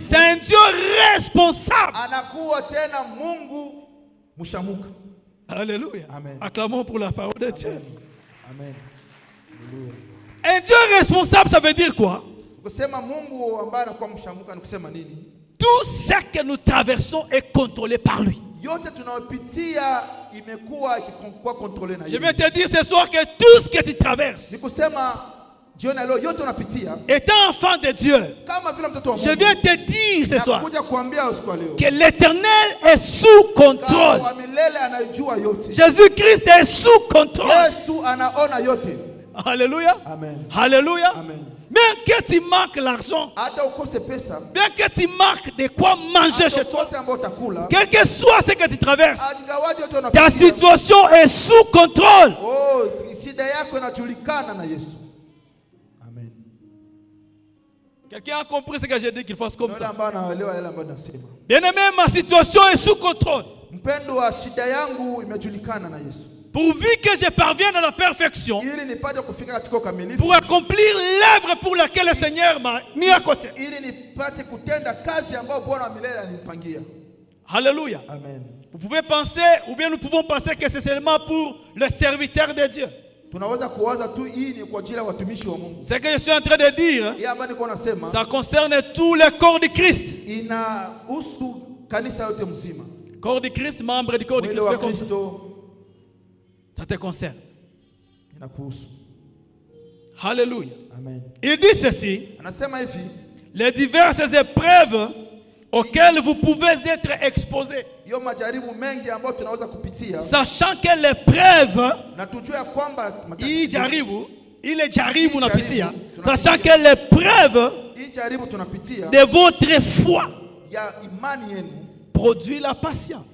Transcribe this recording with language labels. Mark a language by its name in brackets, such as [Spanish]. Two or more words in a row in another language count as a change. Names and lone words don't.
[French] c'est un Dieu responsable. [Swahili] anakuwa tena Mungu mshamuka. [French] Alléluia. Amen. Acclamons pour la parole de Dieu. [Swahili] Amen. Haleluya. [French] Un Dieu responsable, ça veut dire quoi? [Swahili] Kusema Mungu ambaye anakuwa mshamuka ni kusema nini? [French] Tout ce que nous traversons est contrôlé par lui. [Swahili] Yote tunayopitia imekuwa ikikuwa kontrole na [French] Je [Swahili] yeye. [French] vais te dire ce soir que tout ce que tu traverses, [Swahili] Ni kusema jioni leo yote unapitia [French] étant enfant de Dieu, [Swahili] kama vile mtoto wa [French] je [Swahili] Mungu. [French] viens te dire ce soir [Swahili] Nakuja kuambia usiku wa leo [French] que l'Éternel est sous [Swahili] kama [French] contrôle. [Swahili] wa milele anajua yote. [French] Jésus-Christ est sous contrôle. [Swahili] Yesu anaona yote. Alléluia. Amen. Alléluia. Amen. [French] Bien que tu manques l'argent, [Swahili] Hata ukose pesa, [French] bien que tu manques de quoi manger [Swahili] hata [French] chez toi, [Swahili] ukose ambao utakula, [French] quel que soit ce que tu traverses, [Swahili] ingawaje yote ta unapitia, [French] situation est sous contrôle. [Swahili] oh, shida yako inajulikana na Yesu. Amen. [French] Quelqu'un a compris ce que j'ai dit qu'il fasse comme [Swahili] Yule [French] ça. [Swahili] ambaye anaelewa yale ambayo nasema. [French] Bien-aimé, ma situation est sous contrôle. [Swahili] Mpendo wa shida yangu imejulikana na Yesu. [French] Pourvu que je parvienne à la perfection, [Swahili] Ili nipate kufika katika ukamilifu, [French] pour accomplir l'œuvre pour laquelle le Seigneur m'a mis à côté. [Swahili] ili nipate kutenda kazi ambayo Bwana wa milele alinipangia. Alléluia. Amen. [French] Vous pouvez penser, ou bien nous pouvons penser que c'est seulement pour les serviteurs de Dieu. [Swahili] Tunaweza kuwaza tu hii ni kwa ajili ya watumishi wa Mungu. [French] Ce que je suis en train de dire, [Swahili] Hii ambayo niko nasema [French] ça concerne tout le corps du Christ. [Swahili] inahusu kanisa yote mzima. [French] Corps du Christ, membre du corps du [Swahili] Mwili [French] Christ. [Swahili] wa Kristo [French] Ça te concerne. [Swahili] inakuhusu. Alléluia. Amen. [French] Il dit ceci, [Swahili] Anasema hivi, [French] les diverses épreuves auxquelles vous pouvez être exposés. [Swahili] hiyo majaribu mengi ambayo tunaweza kupitia, [French] Sachant que l'épreuve, [Swahili] na tujue ya kwamba hii jaribu unapitia, Hii [French] sachant que l'épreuve [Swahili] hii jaribu tunapitia [French] de votre foi [Swahili] ya imani yenu [French] produit la patience.